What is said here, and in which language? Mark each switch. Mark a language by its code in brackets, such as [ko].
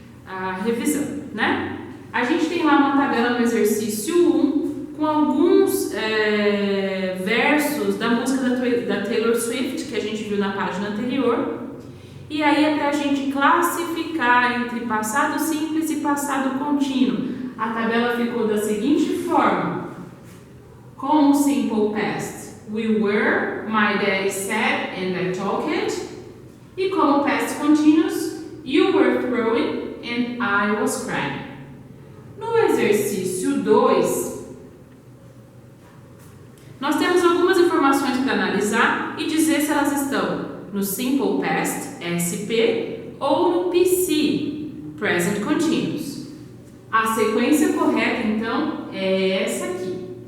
[pt] A revisão, né? A gente tem lá uma tabela no exercício 1 com alguns versos da música da Taylor Swift que a gente viu na página anterior. E aí é para a gente classificar entre passado simples e passado contínuo. A tabela ficou da seguinte forma. Com o [en] Simple Past, we were, my daddy said, and I talked. [pt] E como [en] Past Continuous, you were throwing and I was crying. [pt] No exercício 2, nós temos algumas informações para analisar e dizer se elas estão no Simple Past, SP, ou no PC, Present Continuous. A sequência correta, então, é essa aqui.